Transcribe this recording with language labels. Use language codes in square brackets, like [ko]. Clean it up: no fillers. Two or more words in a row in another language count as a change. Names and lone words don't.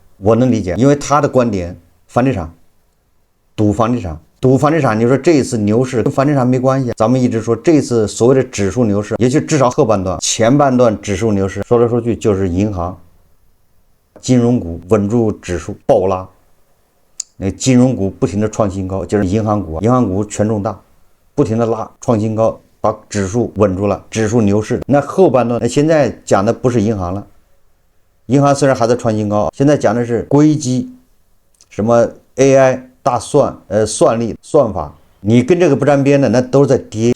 [zh] 我能理解，因為他的觀點，房地產，賭房地產，你說這一次牛市跟房地產沒關係。咱們一直說這次所謂的指數牛市，也就至少後半段，前半段指數牛市，說來說去就是銀行、金融股穩住指數暴拉，那金融股不停的創新高，就是銀行股权重大，不停的拉創新高，把指數穩住了，指數牛市。那後半段，那現在講的不是銀行了。銀行雖然還在創新高，現在講的是硅基，什麼 AI 大算力算法，你跟這個不沾邊的那都是在跌。